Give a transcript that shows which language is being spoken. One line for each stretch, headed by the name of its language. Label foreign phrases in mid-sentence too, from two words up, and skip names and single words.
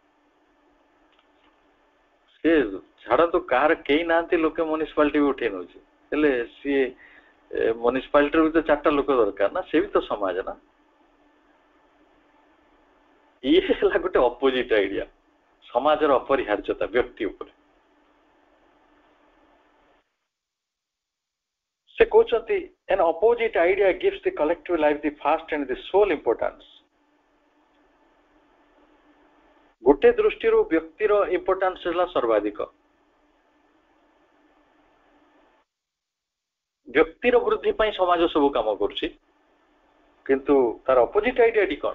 Odia: ସେ ଛାଡନ୍ତୁ, କାହାର କେହି ନାହାନ୍ତି, ଲୋକେ ମ୍ୟୁନିସିପାଲିଟି ବି ଉଠେଇ ନେଉଛି, ହେଲେ ସିଏ ମ୍ୟୁନିସିପାଲିଟିର ବି ତ 4ଟା ଲୋକ ଦରକାର ନା, ସେ ବି ତ ସମାଜ ନା। ଇଏ ହେଲା ଗୋଟେ
English: opposite idea,
Odia: ସମାଜର ଅପରିହାର୍ଯ୍ୟତା ବ୍ୟକ୍ତି ଉପରେ। ସେ କହୁଛନ୍ତି,
English: an opposite idea gives the collective life the first and the sole importance.
Odia: ଗୋଟେ ଦୃଷ୍ଟିରୁ ବ୍ୟକ୍ତିର ଇମ୍ପୋର୍ଟାନ୍ସ ହେଲା ସର୍ବାଧିକ। ବ୍ୟକ୍ତିର ବୃଦ୍ଧି ପାଇଁ ସମାଜ ସବୁ କାମ କରୁଛି, କିନ୍ତୁ ତାର
English: opposite ideaଟି
Odia: କ'ଣ?